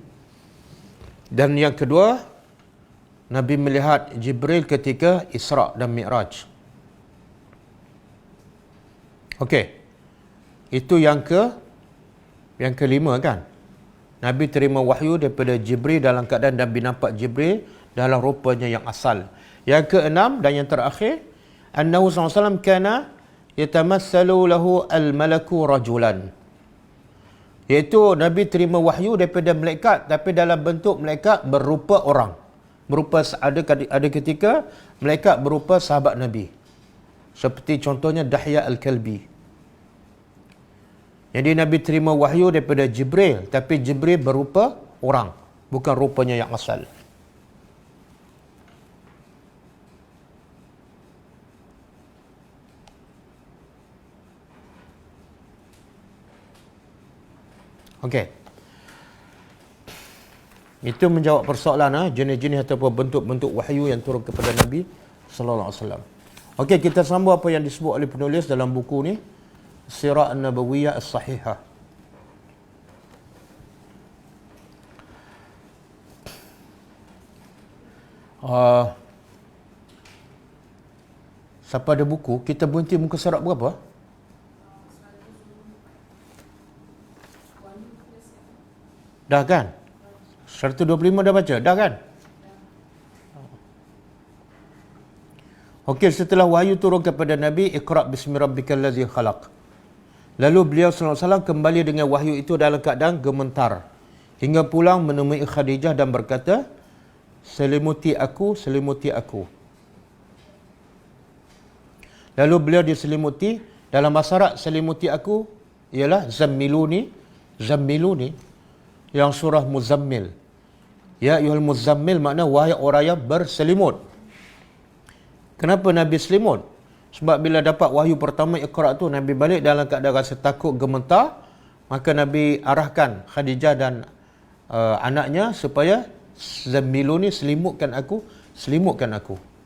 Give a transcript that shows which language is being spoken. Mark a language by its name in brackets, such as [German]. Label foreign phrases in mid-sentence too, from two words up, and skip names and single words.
[Malay] Dan yang kedua, Nabi melihat Jibril ketika Isra' dan Mi'raj. Okey. Itu yang kelima kan. Nabi terima wahyu daripada Jibril dalam keadaan Nabi nampak Jibril dalam rupanya yang asal. Yang keenam dan yang terakhir, [Arabic] انه صلى الله عليه وسلم كان يتمثل له الملك رجلا. [Malay] Iaitu Nabi terima wahyu daripada malaikat, tapi dalam bentuk malaikat berupa orang. Berupa ada ketika malaikat berupa sahabat Nabi. Seperti contohnya Dahya al-Kalbi. Jadi Nabi terima wahyu daripada Jibril, tapi Jibril berupa orang, bukan rupanya yang asal. Okey. Itu menjawab persoalan jenis-jenis ataupun bentuk-bentuk wahyu yang turun kepada Nabi [Arabic] صلى الله عليه وسلم. [Malay] Okey, kita sambung apa yang disebut oleh penulis dalam buku ni, Sirah An-Nabawiyah As-Sahihah. Siapa ada buku, kita berhenti muka surat berapa? Dah kan? 125 dah baca? Dah kan? Okey, setelah wahyu turun kepada Nabi, [Arabic] اقرأ باسم ربك الذي خلق. [Malay] Lalu beliau [Arabic] صلى الله عليه وسلم [Malay] kembali dengan wahyu itu dalam keadaan gemetar. Hingga pulang menemui Khadijah dan berkata, selimuti aku, selimuti aku. Lalu beliau diselimuti. Dalam bahasa Arab, selimuti aku ialah zammiluni. Zammiluni yang surah Muzammil. [Arabic] يا أيها المزمل [Malay] makna wahai orang yang berselimut. Kenapa Nabi selimut? Sebab bila dapat wahyu pertama Iqra' tu, Nabi balik dalam keadaan rasa takut, gemetar. Maka Nabi arahkan Khadijah dan anaknya supaya zammiluni, selimutkan aku, selimutkan aku.